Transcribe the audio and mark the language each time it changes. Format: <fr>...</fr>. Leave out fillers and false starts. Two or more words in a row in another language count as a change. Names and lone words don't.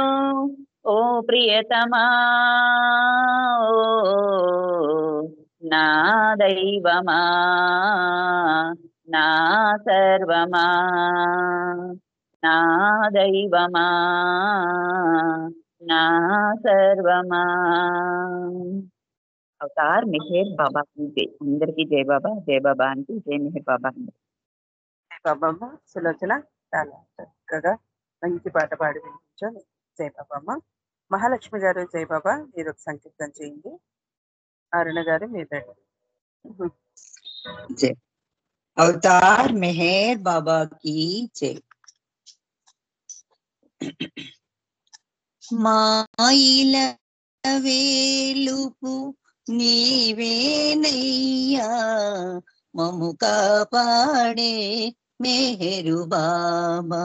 <te>ఓ ప్రియతమా ఓ నా దైవమా నా సర్వమా. నా దైవమా నా సర్వమా.</te> <hi>అవతార్ మెహర్ బాబా की जय.</hi> <te>అందరికీ జై బాబా. జై బాబా అంటే జై మెహర్ బాబా. జై బాబమ్మ. సులోచన చాలా చక్కగా మంచి పాట పాడి వినిపించారు. జై బాబమ్మ. మహాలక్ష్మి గారు జై బాబా మీరు ఒక సంకీర్తన చేయండి. అరుణ గారు మీరు రెడీ.</te> <hi>जय. अवतार मेहर बाबा की जय.</hi> <te>మాయిల వేలుపు నీవేనయ్యా మము కాపాడే మెహరు బాబా.</te>